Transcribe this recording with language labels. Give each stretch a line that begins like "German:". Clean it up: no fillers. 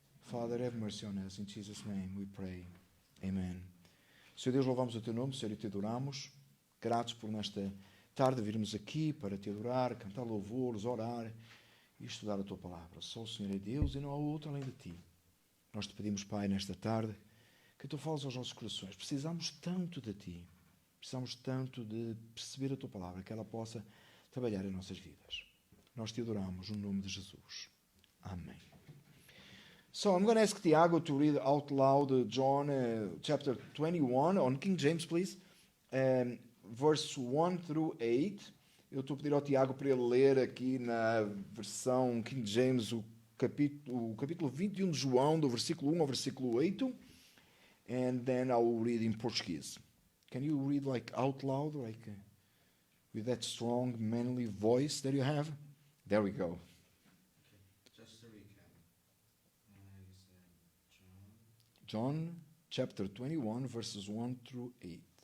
English: Father, have mercy on us. In Jesus' name we pray. Amen.
Portuguese: Senhor Deus, louvamos o teu nome, Senhor, e te adoramos. Gratos por nesta tarde virmos aqui para te adorar, cantar louvores, orar e estudar a tua palavra. Só o Senhor é Deus e não há outro além de ti. Nós te pedimos, Pai, nesta tarde, que tu fales aos nossos corações. Precisamos tanto de ti. Precisamos tanto de perceber a tua palavra, que ela possa trabalhar em nossas vidas. Nós te adoramos no nome de Jesus. Amém.
English: So I'm going to ask Tiago to read out loud John chapter 21 on King James, please. Verse 1 through 8.
Portuguese: Eu estou a pedir ao Tiago para ele ler aqui na versão King James o capítulo 21 de João, do versículo 1 ao versículo 8.
English: And then I will read in Portuguese. Can you read like out loud, like with that strong, manly voice that you have? There we go. Okay. Just to recap. You said John chapter 21, verses 1 through 8.